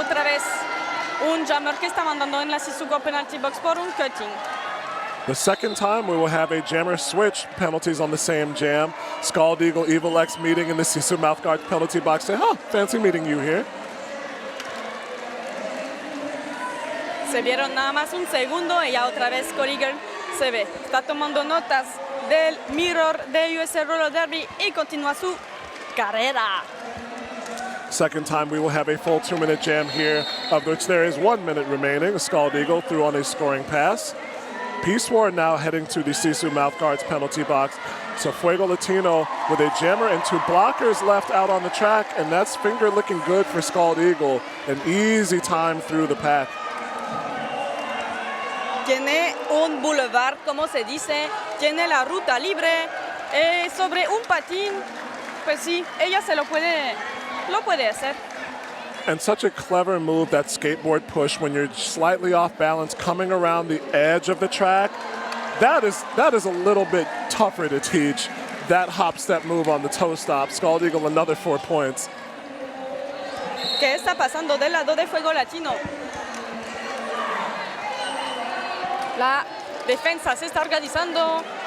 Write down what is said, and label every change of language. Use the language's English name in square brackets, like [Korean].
[Spanish] Otra vez un jammer que está mandando en la Sisugo penalty box por un cutting. [English] The second time we will have a jammer switch penalties on the same jam. Scald Eagle, Evil X meeting in the Sisu mouthguard penalty box. Say, fancy meeting you here. [Spanish] Se vieron nada más un segundo y ya otra vez Scott Eagle se ve. Está tomando notas del mirror de USA Roller Derby y continúa su carrera. [English] Second time we will have a full 2-minute jam here, of which there is 1 minute remaining. Scald Eagle threw on a scoring pass. Peace War now heading to the Sisu Mouthguards penalty box. So Fuego Latino with a jammer and 2 blockers left out on the track, and that's finger looking good for Scald Eagle. An easy time through the pack. [Spanish] Tiene un boulevard, como se dice, tiene la ruta libre sobre un patín. Pues sí, ella lo puede hacer. [English] And such a clever move, that skateboard push when you're slightly off balance, coming around the edge of the track. That is a little bit tougher to teach. That hop step move on the toe stop. Scald Eagle another 4 points. [Spanish] ¿Qué está pasando del lado de Fuego Latino? La defensa se está organizando.